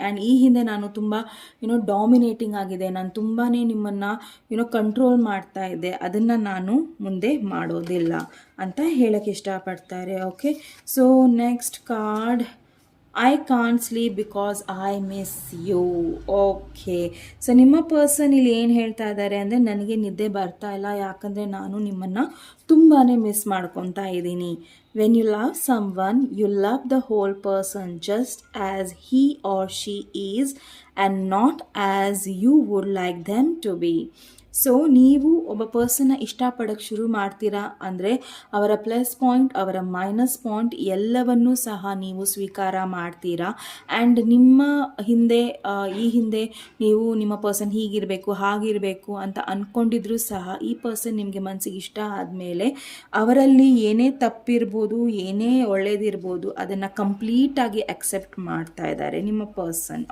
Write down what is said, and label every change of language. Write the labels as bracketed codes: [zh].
[kn] And ಈ ಹಿಂದೆ ನಾನು ತುಂಬ ಡಾಮಿನೇಟಿಂಗ್ ಆಗಿದೆ, ನಾನು ತುಂಬಾ ನಿಮ್ಮನ್ನು ಕಂಟ್ರೋಲ್ ಮಾಡ್ತಾ ಇದ್ದೆ, ಅದನ್ನು ನಾನು ಮುಂದೆ ಮಾಡೋದಿಲ್ಲ ಅಂತ ಹೇಳೋಕ್ಕೆ ಇಷ್ಟಪಡ್ತಾರೆ. [en] Okay, so next card, I can't sleep because I miss you. [kn] Okay, so ನಿಮ್ಮ ಪರ್ಸನ್ ಇಲ್ಲಿ ಏನು ಹೇಳ್ತಾ ಇದ್ದಾರೆ ಅಂದರೆ, ನನಗೆ ನಿದ್ದೆ ಬರ್ತಾ ಇಲ್ಲ ಯಾಕಂದರೆ ನಾನು ನಿಮ್ಮನ್ನು ತುಂಬಾ ಮಿಸ್ ಮಾಡ್ಕೊತಾ ಇದ್ದೀನಿ. [en] When you love someone, you love the whole person just as he or she is and not as you would like them to be. [kn] So ನೀವು ಒಬ್ಬ ಪರ್ಸನ್ನ ಇಷ್ಟಪಡೋಕ್ಕೆ ಶುರು ಮಾಡ್ತೀರಾ ಅಂದರೆ ಅವರ ಪ್ಲಸ್ ಪಾಯಿಂಟ್, ಅವರ ಮೈನಸ್ ಪಾಯಿಂಟ್ ಎಲ್ಲವನ್ನೂ ಸಹ ನೀವು ಸ್ವೀಕಾರ ಮಾಡ್ತೀರಾ. ಆ್ಯಂಡ್ ನಿಮ್ಮ ಹಿಂದೆ ಈ ಹಿಂದೆ ನೀವು ನಿಮ್ಮ ಪರ್ಸನ್ ಹೀಗಿರಬೇಕು ಹಾಗಿರಬೇಕು ಅಂತ ಅಂದ್ಕೊಂಡಿದ್ರೂ ಸಹ ಈ ಪರ್ಸನ್ ನಿಮಗೆ ಮನಸ್ಸಿಗೆ ಇಷ್ಟ ಆದಮೇಲೆ ಅವರಲ್ಲಿ ಏನೇ ತಪ್ಪಿರ್ಬೋದು, ಏನೇ ಒಳ್ಳೇದಿರ್ಬೋದು, ಅದನ್ನು ಕಂಪ್ಲೀಟಾಗಿ ಅಕ್ಸೆಪ್ಟ್ ಮಾಡ್ತಾ ಇದ್ದಾರೆ ನಿಮ್ಮ ಪರ್ಸನ್.